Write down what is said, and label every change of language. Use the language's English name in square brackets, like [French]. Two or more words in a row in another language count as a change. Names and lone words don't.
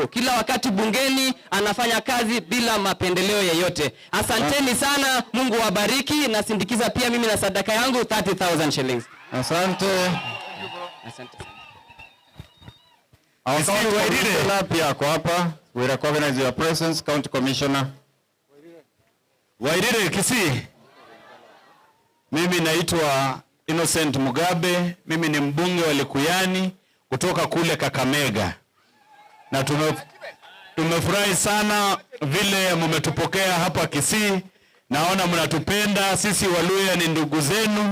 [Swahili] Kila wakati bungeni anafanya kazi bila mapendeleo yoyote. Asanteni sana, Mungu wabariki. Na sindikiza pia mimi na sadaka yangu 30,000 shillings. Asante. Asante sana. [English] Our county commissioner [Swahili] pia kwa hapa. [English] We recognize your presence, county commissioner. [Gusii] Wairire Kisii. [Swahili] Mimi naitwa Innocent Mugabe, mimi ni mbunge wa Likuyani kutoka kule Kakamega. Na tumefurahi sana vile mmetupokea hapa Kisii. Naona mnatupenda, sisi Waluya ni ndugu zenu.